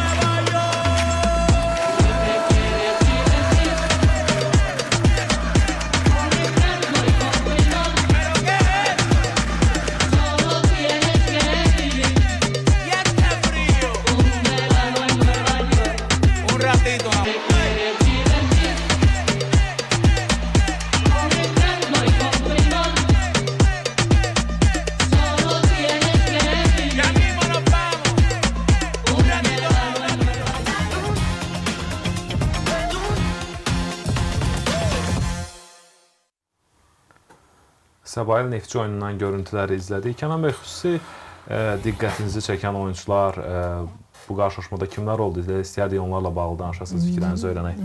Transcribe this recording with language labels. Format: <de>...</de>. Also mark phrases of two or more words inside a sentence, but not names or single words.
<es>Si te quieres divertir con encanto y con primor, solo tienes que vivir un verano en Nueva York. Un ratito nada Te más. quieres divertir con encanto y con primor, solo tienes que vivir Ya mismo nos vamos. un verano en Nueva York.</es> <az>Səbail Neftçi oyunundan görüntüləri izlədik. Kənan bəy, xüsusi diqqətinizi çəkən oyunçular, bu qarşılaşmada kimlər oldu? İstəyərdik onlarla bağlı danışasınız, fikirlərinizi öyrənək.</az>